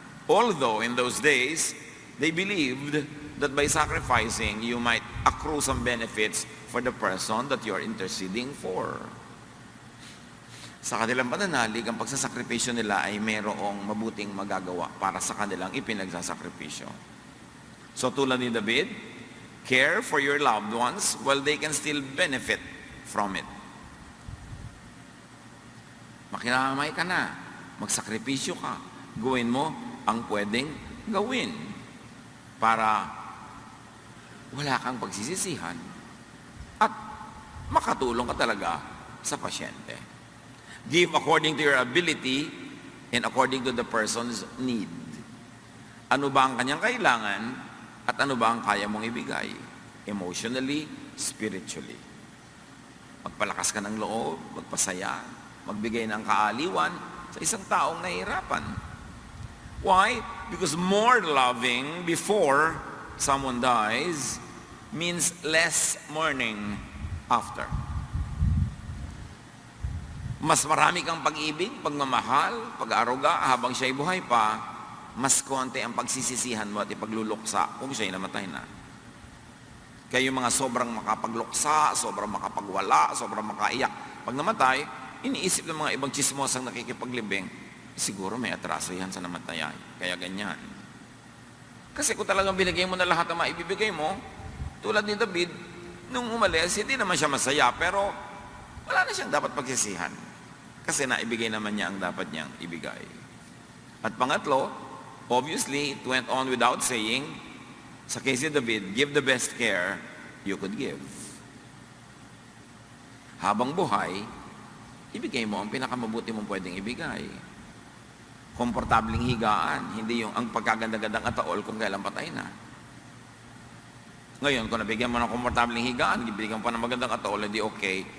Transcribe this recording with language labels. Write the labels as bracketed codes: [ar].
[en] Although, in those days, they believed that by sacrificing, you might accrue some benefits for the person that you're interceding for. [tl] Sa kanilang pananalig, ang pagsasakripisyo nila ay mayroong mabuting magagawa para sa kanilang ipinagsasakripisyo. [en] So [tl] tulad ni [en] David, care for your loved ones while they can still benefit from it. [tl] Makiramay ka na, magsakripisyo ka, gawin mo ang pwedeng gawin para wala kang pagsisisihan at makatulong ka talaga sa pasyente. [en] Give according to your ability and according to the person's need. [tl] Ano ba ang kanyang kailangan at ano ba ang kaya mong ibigay? [en] Emotionally, spiritually. [tl] Magpalakas ka ng loob, magpasaya, magbigay ng kaaliwan sa isang taong nahihirapan. [en] Why? Because more loving before someone dies means less mourning after. [tl] Mas marami kang pag-ibig, pagmamahal, pag-aaruga habang siya'y buhay pa, mas konti ang pagsisisihan mo at ipagluluksa kung siya'y namatay na. Kaya yung mga sobrang makapagluksa, sobrang makapagwala, sobrang makaiyak, pag namatay, iniisip ng mga ibang chismosang nakikipaglibing, siguro may atraso yan sa namatayan, kaya ganyan. Kasi kung talagang binigay mo na lahat ang maibibigay mo, Tulad ni David, nung umalis, hindi naman siya masaya, pero wala na siyang dapat pagsisihan. Kasi naibigay naman niya ang dapat niyang ibigay. At pangatlo, [en] obviously, it went on without saying, [tl] sa case ni David, [en] give the best care you could give. [tl] Habang buhay, ibigay mo ang pinakamabuti mong pwedeng ibigay. Komportabling higaan, hindi yung ang pagkaganda-gandang ataol kung kailan patay na. Ngayon, kung nabigyan mo ng komportabling higaan, bibigyan pa ng magandang ataol, hindi okay.